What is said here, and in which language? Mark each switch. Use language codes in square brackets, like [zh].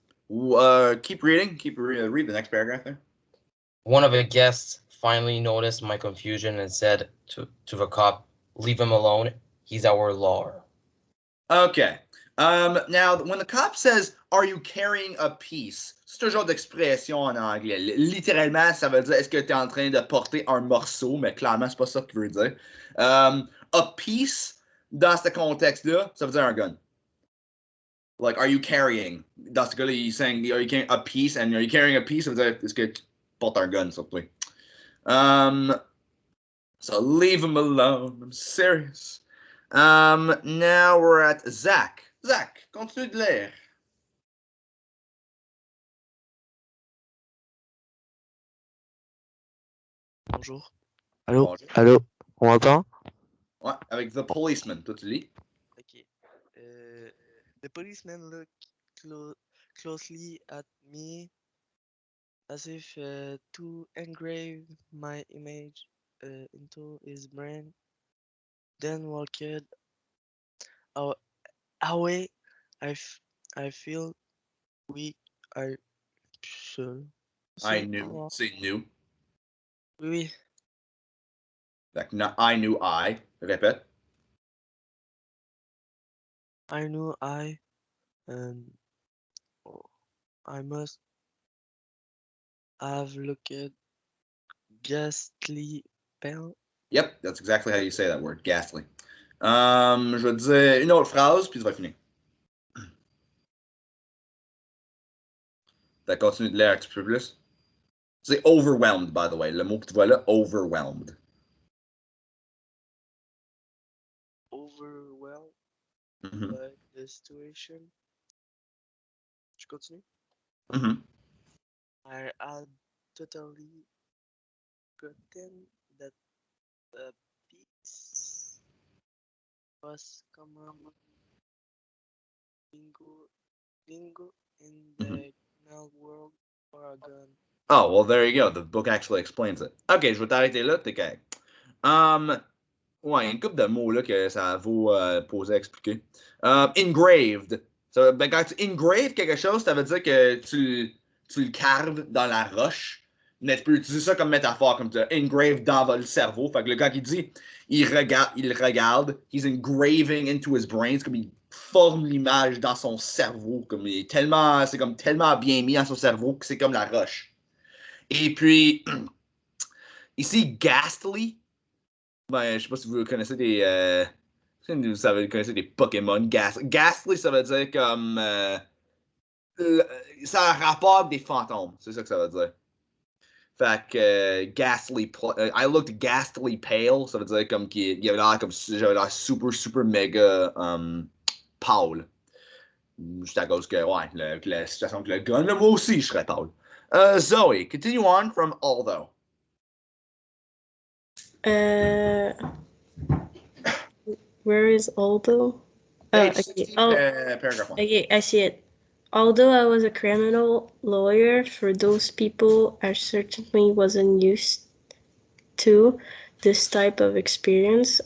[en] Keep reading. Read the next paragraph there. One of the guests finally noticed my confusion and said to the cop, "Leave him alone. He's our law." Okay. Now, when the cop says, "Are you carrying a piece?" [fr] C'est un genre d'expression en anglais. Littéralement, ça veut dire est-ce que tu es en train de porter un morceau, mais clairement, c'est pas ça qu'il veut dire. A piece, dans ce contexte-là, ça veut dire un gun. [en] Like, are you carrying? [fr] Dans ce cas-là, [en] he's saying, are you carrying a piece? And are you carrying a piece? [fr] Ça veut dire est-ce que tu portes un gun, surtout. [en] So leave him alone. I'm serious. Now we're at Zach. [fr] Zach, continue de lire. Bonjour. Allô? Bonjour. Allô? On m'entend? Ouais, avec [en] The Policeman. [fr] Toi, tu lis? [en] Okay. The policeman looked closely at me as if to engrave my image into his brain, then walked away. I feel weak. I seul. I [fr] C'est [en] knew. [fr] moi. C'est new. Oui, [en] Like, I knew I. [fr] Répète. [en] I knew and I must have looked ghastly pale. Yep, that's exactly how you say that word. Ghastly. [fr] Je vais te dire une autre phrase, puis tu vas finir. T'as continué de lire un petit peu plus. C'est [en] overwhelmed, by the way. [fr] Le mot que tu vois là, overwhelmed. [en] Overwhelmed Mhm. by the situation. [fr] Je continue. Mhm. [en] I had totally forgotten that the piece was common lingo in the criminal world for a gun. Oh, well, there you go. The book actually explains it. [fr] Ok, je vais t'arrêter là, t'es correct. Ouais, il y a une couple de mots là que ça vaut poser à expliquer. Engraved. Ça, ben, quand tu engrave quelque chose, ça veut dire que tu le carves dans la roche. Mais tu peux utiliser ça comme métaphore, comme tu as engrave dans le cerveau. Fait que le gars qui dit, il regarde, [en] he's engraving into his brain, [fr] c'est comme il forme l'image dans son cerveau, comme c'est comme tellement bien mis dans son cerveau que c'est comme la roche. Et puis, ici, ghastly, ben, je sais pas si vous connaissez vous connaissez des Pokémon. Ghastly, ça veut dire comme, ça a un rapport avec des fantômes, c'est ça que ça veut dire. Fait que ghastly, [en] I looked ghastly pale, [fr] ça veut dire comme qu'il avait l'air comme j'avais l'air super super méga pâle. Juste à cause que, ouais, la situation avec le gun, là, moi aussi je serais pâle. [en] Zoe, continue on from Aldo. Uh, where is Aldo? Page Okay. 60, paragraph 1. Okay, I see it. Although I was a criminal lawyer, for those people, I certainly wasn't used to this type of experience.